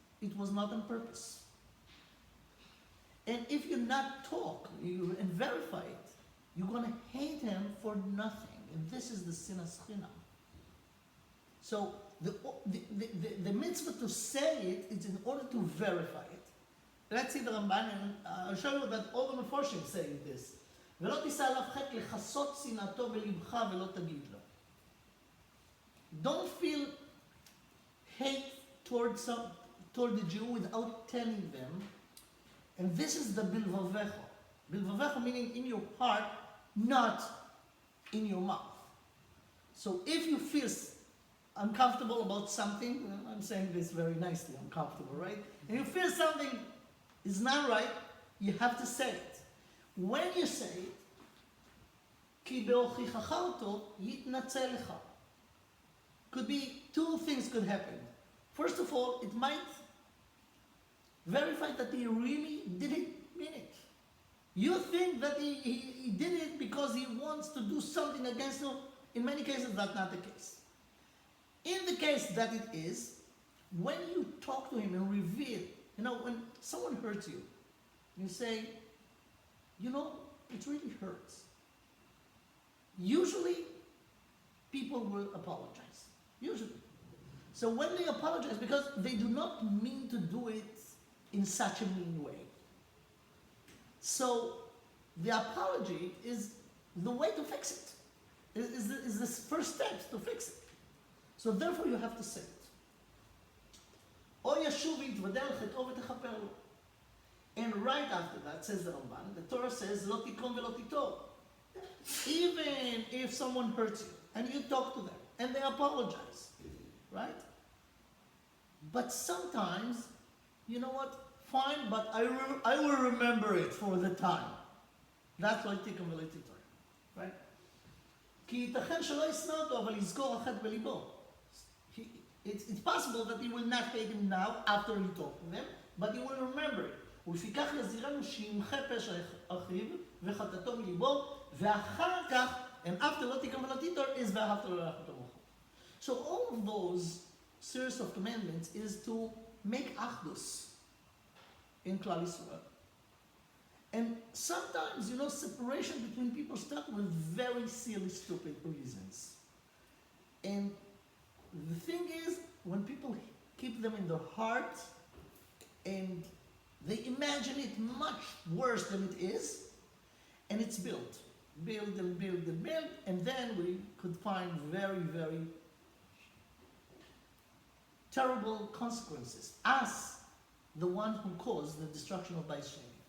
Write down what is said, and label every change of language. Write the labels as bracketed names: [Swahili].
[English] it was not on purpose. And if you not talk and verify it, you're going to hate him for nothing. And this is the sinas chinam. So the mitzvah to say it is in order to verify it. Let's see the Ramban, and I'll show you that all the Meforshim say this. [Hebrew] ולא תישא עליו חטא לכסות שנאתו בלבך ולא תגיד לו. [English] Don't feel hate toward the Jew without telling them. And this is the bilvavecha. Bilvavecha meaning in your heart, not in your mouth. So if you feel uncomfortable about something, I'm saying this very nicely, uncomfortable, right? And you feel something is not right, you have to say it. When you say it, [Hebrew] כי בהוכיחך אותו יתנצל לך. [English] Could be two things could happen. First of all, it might verify that he really didn't mean it. You think that he did it because he wants to do something against you. In many cases, that's not the case. In the case that it is, when you talk to him and reveal, when someone hurts you, you say, it really hurts. Usually, people will apologize. Usually. So when they apologize, because they do not mean to do it in such a mean way. So the apology is the way to fix it. Is the first step to fix it. So therefore you have to say it. [Hebrew] או ישוב ויתוודה על חטאו ותכפר לו. [English] And right after that, says the Ramban, the Torah says, [Hebrew] לא תקום ולא תיטור. [English] Even if someone hurts you, and you talk to them, and they apologize, right? But sometimes, you know what? Fine, but I will remember it for the time. That's why [Hebrew] תקום ולא תיטור, [English] right? [Hebrew] כי ייתכן שלא ישנא אותו, אבל יזכור החטא בליבו. [English] It's possible that he will not hate him now after he talked to them, but he will remember it. [Hebrew] ולפיכך יזהירנו שימחה פשע אחיו וחטאתו מליבו, ואחר כך, [English] and after [Hebrew] לא תקום ולא תיטור, [English] is [Hebrew] ואהבת לרעך כמוך. [English] So all of those series of commandments is to make achdus in Klal Yisrael. And sometimes, separation between people start with very silly, stupid reasons. And the thing is, when people keep them in their heart and they imagine it much worse than it is, and it's built, and then we could find very, very terrible consequences as the one who caused the destruction of Bais Sheni.